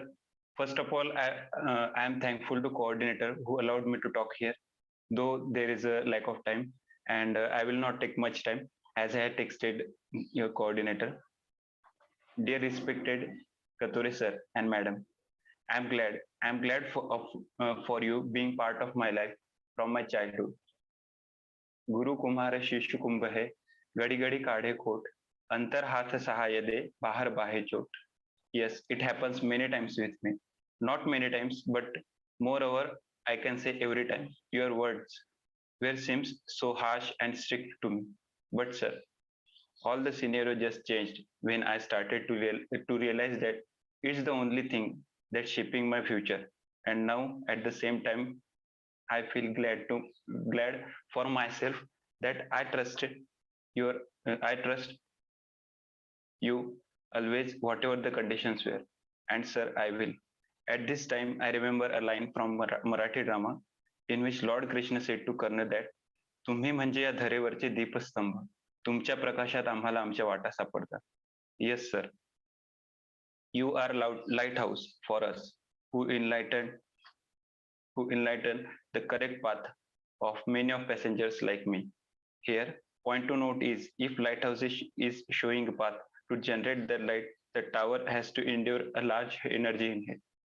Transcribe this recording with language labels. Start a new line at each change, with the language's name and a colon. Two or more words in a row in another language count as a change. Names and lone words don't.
English: First of all, I am thankful to coordinator who allowed me to talk here, though there is a lack of time, and I will not take much time as I had texted your coordinator. Dear respected Katore sir and madam, I am glad for you being part of my life from my childhood.
Hindi: गुरु कुम्हार शिशु कुंभ है, गढ़ि गढ़ि काढ़े खोट, अंतर हाथ सहाय दे, बाहर बाहे चोट.
English: Yes, it happens many times with me. Not many times, but moreover, I can say every time. Your words were seems so harsh and strict to me. But sir, all the scenario just changed when I started to realize that it's the only thing that's shaping my future. And now, at the same time, I feel glad for myself that I trust you always, whatever the conditions were. And sir, I will. At this time, I remember a line from Marathi drama in which Lord Krishna said to Karna that
Marathi: तुम्ही म्हणजे या धरेवरचे दीपस्तंभ, तुमच्या प्रकाशात आम्हाला आमच्या वाटा सापडतात.
English: Yes, sir. You are lighthouse for us who enlighten the correct path of many of passengers like me. Here, point to note is if lighthouse is showing a path to generate the light, the tower has to endure a large energy in it.